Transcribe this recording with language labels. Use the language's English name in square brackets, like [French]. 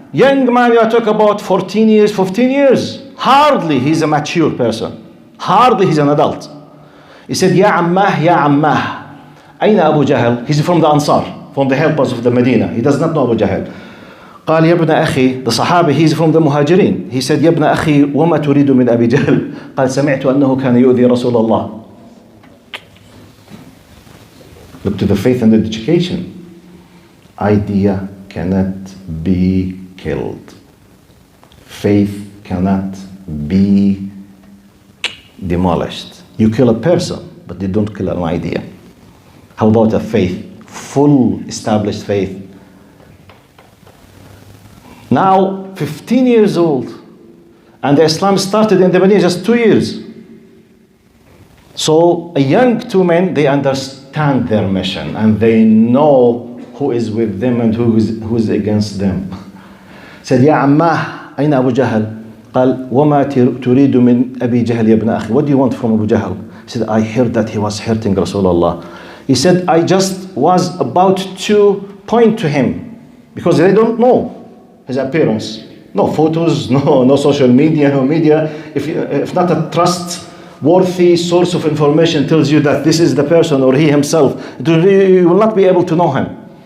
[English] Young man, you talk about 14 years, 15 years. Hardly he's a mature person. Hardly he's an adult. He said, [Arabic] Ya Ammah, Ya Ammah. Aina Abu Jahl? [English] He's from the Ansar, from the helpers of the Medina. He does not know Abu Jahl. [Arabic] قال يا ابن أخي, [English] the Sahabi, he's from the Muhajirin. He said, [Arabic] يا ابن أخي وما تريد من أبي جهل؟ قال سمعت أنه كان يؤذي رسول الله. [English] Look to the faith and education. Idea cannot be killed. Faith cannot be demolished. You kill a person, but you don't kill an idea. How about a faith? Full established faith. Now, 15 years old, and the Islam started in the Medina just 2 years. So, a young two men, they understand their mission, and they know who is with them and who is against them. Said, [Arabic] يا عماه, أين أبو جهل? قال, وما تريد من أبي جهل يا ابن أخي? [English] What do you want from Abu Jahl? He said, I heard that he was hurting Rasulullah. He said, I just was about to point to him, because they don't know his appearance. No photos, no social media, no media. If not a trustworthy source of information tells you that this is the person or he himself, you will not be able to know him.